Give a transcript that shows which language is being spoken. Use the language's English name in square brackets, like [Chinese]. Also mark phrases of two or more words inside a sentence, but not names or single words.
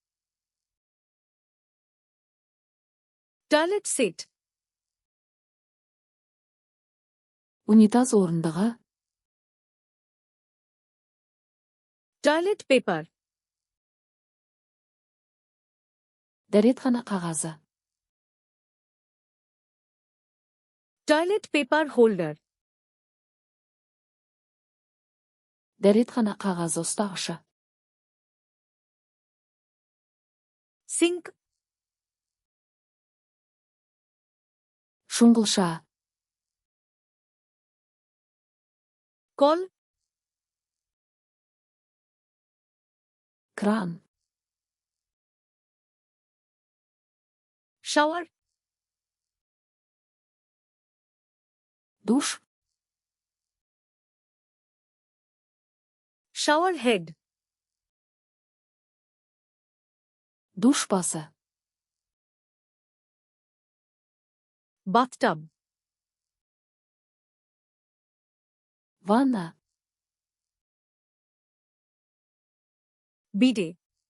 [English] Toilet seat. [Kazakh] Унитаз орындығы. [English] Toilet paper. [Kazakh] Дәретхана қағазы. [English] Toilet paper holder. [Kazakh] Дәретхана қағазы ұстағышы. [English] Sink. [Kazakh] Шұңғылша. [English] Call. [Kazakh] Кран. [English] Shower. [Kazakh] Душ. [English] Shower head. [Kazakh] Душ басы. [English] Bathtub. [Kazakh] Ванна. [English] Bidet.